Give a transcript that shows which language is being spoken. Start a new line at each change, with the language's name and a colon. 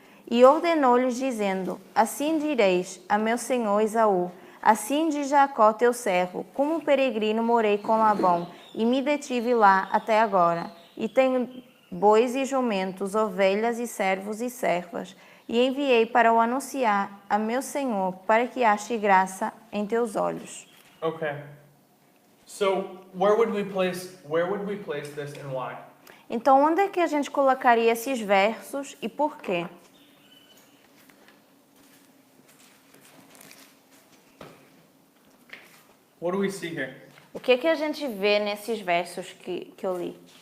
Portuguese: E ordenou-lhes, dizendo: assim direis a meu senhor Esaú: assim diz Jacó teu servo, como peregrino morei com Labão, e me detive lá até agora. E tenho bois e jumentos, ovelhas e servos e servas. E enviei para o anunciar a meu senhor, para que ache graça em teus olhos.
English: Okay. So where would we place this and why?
Portuguese: Então, onde é que a gente colocaria esses versos e por quê?
English: What do we see here?
Portuguese: O que a gente vê nesses versos que eu li?